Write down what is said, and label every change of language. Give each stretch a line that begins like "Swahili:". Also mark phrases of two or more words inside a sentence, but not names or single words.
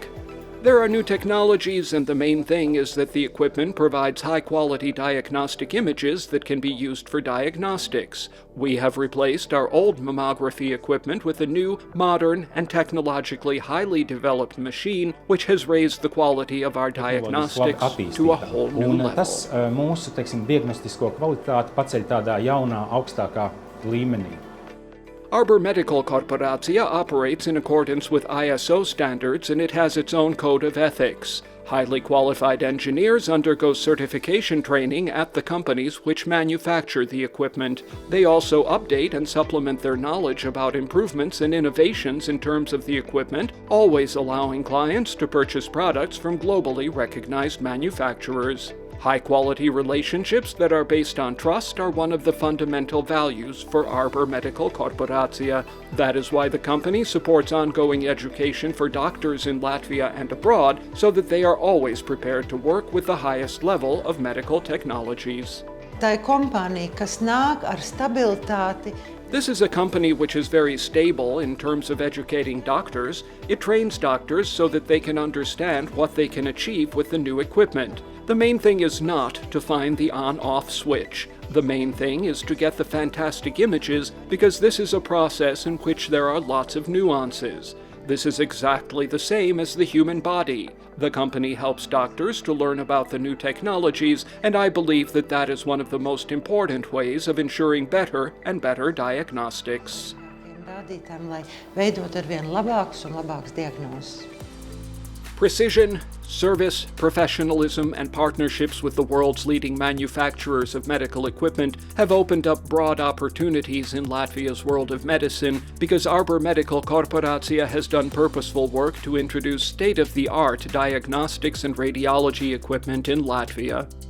English: There are new technologies, and the main thing is that the equipment provides high-quality diagnostic images that can be used for diagnostics. We have replaced our old mammography equipment with a new, modern, and technologically highly developed machine, which has raised the quality of our diagnostics to a whole new level.
Latvian: Tas mūsu, diagnostisko kvalitāti paceļ tādā jaunā, augstākā līmenī.
English: Arbor Medical Korporācija operates in accordance with ISO standards, and it has its own code of ethics. Highly qualified engineers undergo certification training at the companies which manufacture the equipment. They also update and supplement their knowledge about improvements and innovations in terms of the equipment, always allowing clients to purchase products from globally recognized manufacturers. High-quality relationships that are based on trust are one of the fundamental values for Arbor Medical Korporācija. That is why the company supports ongoing education for doctors in Latvia and abroad, so that they are always prepared to work with the highest level of medical technologies.
Latvian: Tā ir kompānija, kas nāk ar stabilitāti.
English: This is a company which is very stable in terms of educating doctors. It trains doctors so that they can understand what they can achieve with the new equipment. The main thing is not to find the on-off switch. The main thing is to get the fantastic images, because this is a process in which there are lots of nuances. This is exactly the same as the human body. The company helps doctors to learn about the new technologies, and I believe that that is one of the most important ways of ensuring better and better diagnostics.
Latvian: Rādītājiem, lai veidot arvien labākus un labākus diagnozes.
English: Precision, service, professionalism, and partnerships with the world's leading manufacturers of medical equipment have opened up broad opportunities in Latvia's world of medicine, because Arbor Medical Korporācija has done purposeful work to introduce state-of-the-art diagnostics and radiology equipment in Latvia.